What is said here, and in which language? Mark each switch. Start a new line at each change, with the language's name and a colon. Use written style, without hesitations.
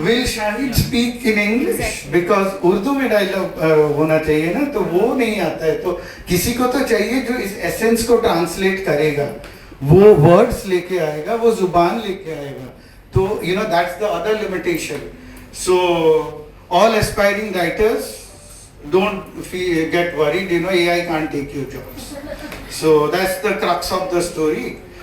English: Will Shahid speak in English?
Hindi: Because Urdu में dialogue होना चाहिए ना, तो वो नहीं आता है. तो किसी को तो चाहिए जो इस एसेंस को ट्रांसलेट करेगा, वो वर्ड्स लेके आएगा, वो जुबान लेके आएगा.
English: तो you know that's the other limitation. So all aspiring writers, don't get worried. You know AI can't take your jobs. So that's the crux of the story.